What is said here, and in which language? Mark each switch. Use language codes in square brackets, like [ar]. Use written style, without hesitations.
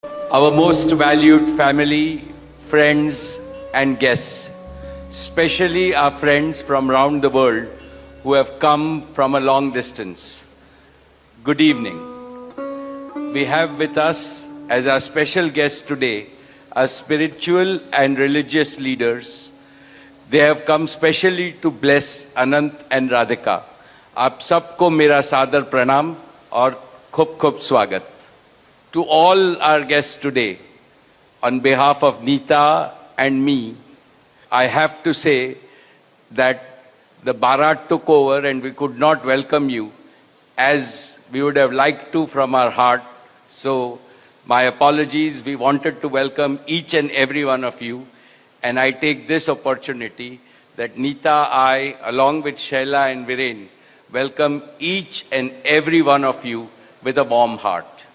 [en] Our most valued family, friends and guests, especially our friends from around the world who have come from a long distance. Good evening. We have with us as our special guests today our spiritual and religious leaders. They have come specially to bless Anant and Radhika, [hi] आप सबको मेरा सादर प्रणाम और खूब खूब स्वागत. [en] To all our guests today, on behalf of Neeta and me, I have to say that the Bharat took over and we could not welcome you as we would have liked to from our heart. So my apologies. We wanted to welcome each and every one of you, and I take this opportunity that Neeta, I, along with Shaila and Viren, welcome each and every one of you with a warm heart.